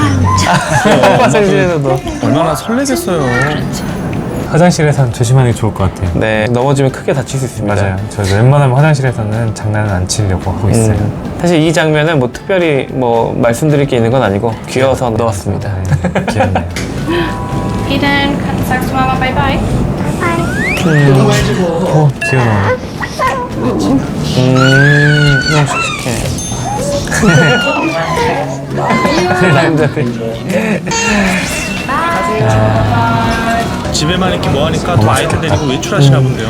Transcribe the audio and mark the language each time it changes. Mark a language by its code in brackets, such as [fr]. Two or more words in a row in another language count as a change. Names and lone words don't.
[ko] 화장실에서도. 얼마나 설레겠어요. 화장실에서는 조심하는 게 좋을 것 같아요. 네, 넘어지면 크게 다칠 수 있습니다. 맞아요. 저 웬만하면 화장실에서는 장난은 안 치려고 하고 있어요. 사실 이 장면은 뭐 특별히 뭐 말씀드릴 게 있는 건 아니고 귀여워서 넣었습니다. 네, 귀엽네요. [de] Okay, dann sagst du Mama [en] bye bye. [ko] 오, 귀여워. 너무 씩씩해. 남자들. 집에만 이렇게 뭐 하니까 더 아이들 데리고 외출하시나 본데요.